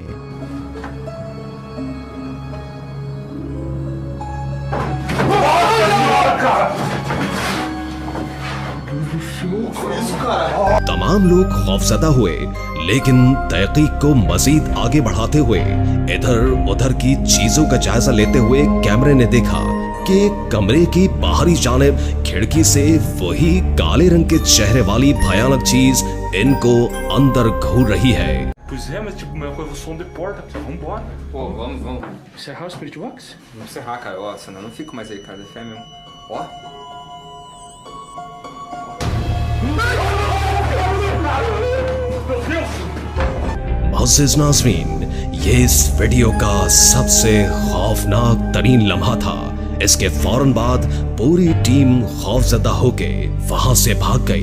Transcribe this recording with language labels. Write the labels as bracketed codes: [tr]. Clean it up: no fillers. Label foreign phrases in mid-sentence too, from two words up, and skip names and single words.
[ur] تمام لوگ خوفزدہ ہوئے، لیکن تحقیق کو مزید آگے بڑھاتے ہوئے ادھر ادھر کی چیزوں کا جائزہ لیتے ہوئے کیمرے نے دیکھا کہ کمرے کی باہری جانب کھڑکی سے وہی کالے رنگ کے چہرے والی بھیانک چیز ان کو اندر گھور رہی ہے. [pt] Pois é, mas tipo, uma coisa, o som de porta, vambora. Pô, vamos. Encerrar o Spirit Box? Vamos encerrar, cara. Ó, senão eu não fico mais aí, cara. É fé mesmo. Ó. [ur] معزز ناظرین، یہ اس ویڈیو کا سب سے خوفناک ترین لمحہ تھا. اس کے فوراً بعد پوری ٹیم خوفزدہ ہوکے وہاں سے بھاگ گئی.